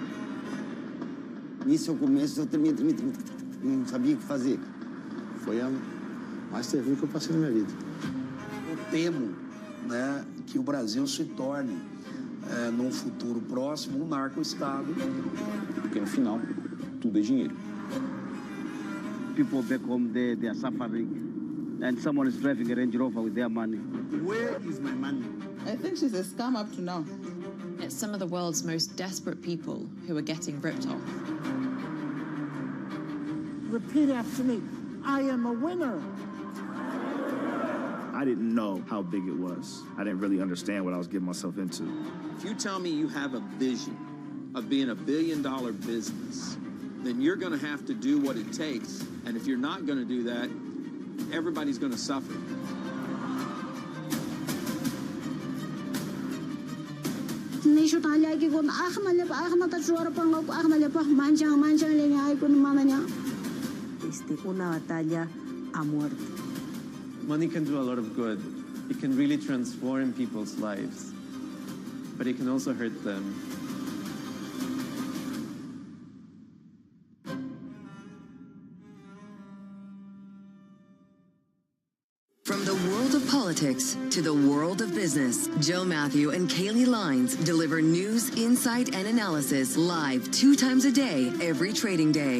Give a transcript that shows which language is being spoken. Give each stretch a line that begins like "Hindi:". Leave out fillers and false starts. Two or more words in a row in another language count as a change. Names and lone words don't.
Portuguese: Nisso eu começo, eu tremia, não sabia o que fazer. Foi a mais terrível que eu passei na minha vida. Eu temo, né, que o Brasil se torne, num futuro próximo, um narco-estado. Porque no final, tudo é dinheiro.
English: People back home there, they are suffering. And someone is driving a Range Rover with their money. Where is my money? I think she's a scam up to now. It's some of the world's most desperate people who are getting ripped off. Repeat after me. I am a winner. I didn't know how big it was. I didn't really understand what I was getting myself into. If you tell me you have a vision of being $1 billion business, then you're going to have to do what it takes. And if you're not going to do that, everybody's going to suffer. Nisho talagi ko ahmata chuara pango ahmalepa manjang le ay ko mamanya.
Spanish: Una batalla a muerte.
English: Money can do a lot of good. It can really transform people's lives, but it can also hurt them. From the world of politics to the world of business, Joe Matthew and Kaylee Lines deliver news, insight, and analysis live 2 times a day, every trading day.